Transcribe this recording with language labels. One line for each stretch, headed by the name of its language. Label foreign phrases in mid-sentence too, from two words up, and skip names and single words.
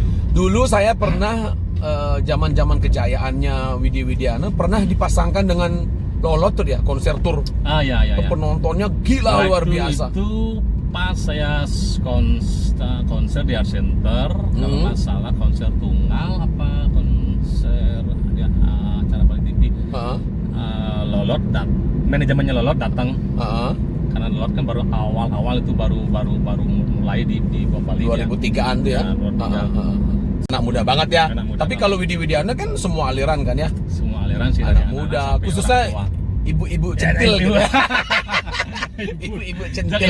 Indonesian: Dulu saya pernah zaman-zaman kejayaannya Widi Widiana pernah dipasangkan dengan Lolot tuh ya, konser tur. Ya. Penontonnya gila luar Waktu biasa. Itu pas saya konser di Art Center, kalau nggak salah konser tunggal apa konser di acara Bali TV. Heeh. Lolot manajemennya Lolot datang Heeh. karena Lolot kan baru awal itu baru mulai di Bali. 2003-an tuh ya. Ya, 2003. Heeh. Anak muda banget ya. Anak muda Tapi banget. kalau Widi Widiana kan semua aliran kan ya. Semua aliran sih Anak dari muda, sampai khususnya orang tua. ibu-ibu Ya, centil ibu. gitu. Ibu-ibu centil.